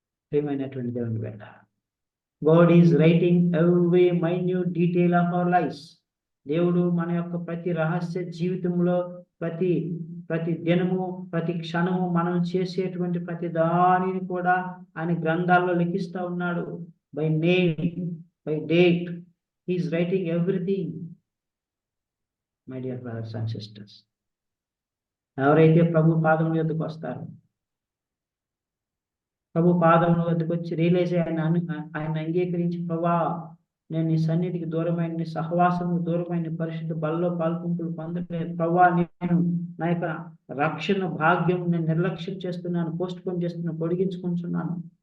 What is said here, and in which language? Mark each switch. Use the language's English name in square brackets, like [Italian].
[Telugu] ప్రియమైనటువంటి దేవుని బిడ్డ, [English] God is writing every minute detail of our lives. [Telugu] దేవుడు మన యొక్క ప్రతి రహస్య జీవితంలో, ప్రతి దినము, ప్రతి క్షణము మనం చేసేటువంటి ప్రతి దానిని కూడా ఆయన గ్రంథాల్లో లిఖిస్తూ ఉన్నాడు. [English] By name, by date, he is writing everything. My dear brothers and sisters, [Telugu] ఎవరైతే ప్రభు పాదముల యొద్దకు వస్తారో, ప్రభు పాదముల వద్దకు వచ్చి రియలైజ్ ఆయన అంగీకరించి, ప్రభా నేను నీ సన్నిధికి దూరమైన, నీ సహవాసము దూరమైన, పరిశుద్ధ బలలో పాల్పొంపులు పొందలేదు ప్రభా, నేను నా యొక్క రక్షణ భాగ్యం నేను నిర్లక్ష్యం చేస్తున్నాను, పోస్ట్ పోన్ చేస్తున్నాను, పొడిగించుకుంటున్నాను